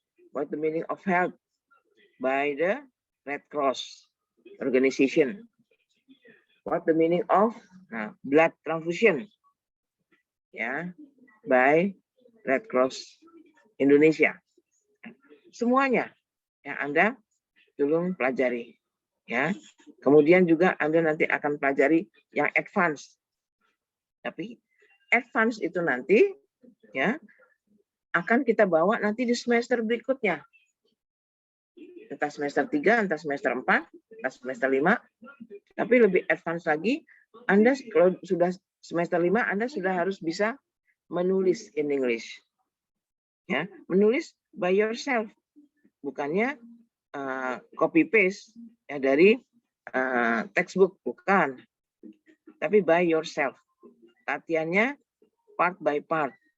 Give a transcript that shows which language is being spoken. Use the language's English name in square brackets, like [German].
[English] What the meaning of health by the Red Cross organization. What the meaning of blood transfusion, ya, by Red Cross Indonesia. [Indonesian] Semuanya yang Anda tolong pelajari, ya. Kemudian juga Anda nanti akan pelajari yang advance. Tapi advance itu nanti, ya, akan kita bawa nanti di semester berikutnya. Entah semester 3, entah semester 4, entah semester 5. Tapi lebih advance lagi, Anda kalau sudah semester 5, Anda sudah harus bisa menulis [English] in English. [Indonesian] Ya, menulis [English] by yourself. [Indonesian] Bukannya copy paste ya dari textbook, bukan. Tapi [English] by yourself. [Indonesian] Latihannya [English] part by part.